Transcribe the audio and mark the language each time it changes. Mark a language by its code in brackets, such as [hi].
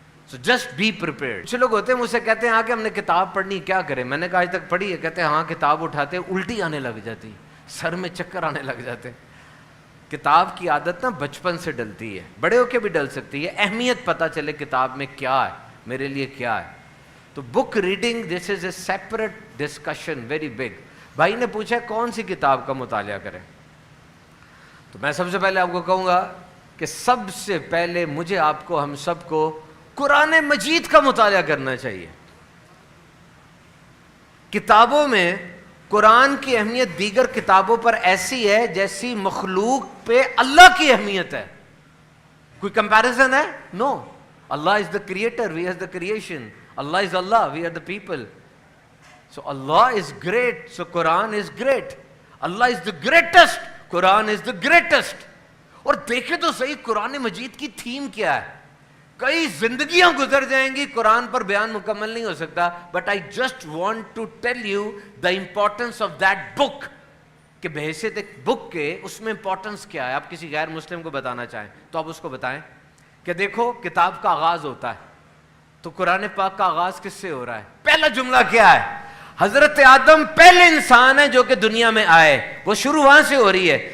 [en] So just be prepared. [ur] کچھ لوگ ہوتے ہیں مجھ سے کہتے ہیں ہاں کہ ہم نے کتاب پڑھنی, کیا کریں؟ میں نے کہا آج تک پڑھی ہے؟ کہتے ہیں ہاں. کتاب اٹھاتے الٹی آنے لگ جاتی, سر میں چکر آنے لگ جاتے. کتاب کی عادت نا بچپن سے ڈلتی ہے, بڑے ہو کے بھی ڈل سکتی ہے. اہمیت پتہ چلے کتاب میں کیا ہے, میرے لیے کیا ہے. [en] تو book reading this is a separate discussion, very big. [ur] بھائی نے پوچھا کون سی کتاب کا مطالعہ کریں, تو میں سب سے پہلے آپ کو کہوں گا کہ سب سے پہلے مجھے, آپ کو, ہم سب کو قرآن مجید کا مطالعہ کرنا چاہیے. کتابوں میں قرآن کی اہمیت دیگر کتابوں پر ایسی ہے جیسی مخلوق پہ اللہ کی اہمیت ہے. کوئی کمپیریزن ہے؟ نو. [en] Allah is the creator, we are the creation. Allah is Allah, we are the people. So Allah is great, so Quran is great. Allah is the greatest, Quran is the greatest. [ur] اور دیکھیں تو صحیح قرآن مجید کی تھیم کیا ہے. کئی زندگیاں گزر جائیں گی, قرآن پر بیان مکمل نہیں ہو سکتا. [en] But I just want to tell you the importance of that book. [ur] کہ بحیثیت ایک بک کے اس میں امپورٹنس کیا ہے. آپ کسی غیر مسلم کو بتانا چاہیں تو آپ اس کو بتائیں کہ دیکھو کتاب کا آغاز ہوتا ہے تو قرآن پاک کا آغاز کس سے ہو رہا ہے؟ پہلا جملہ کیا ہے؟ حضرت آدم پہلے انسان ہے جو کہ دنیا میں آئے, وہ شروع وہاں سے ہو رہی ہے.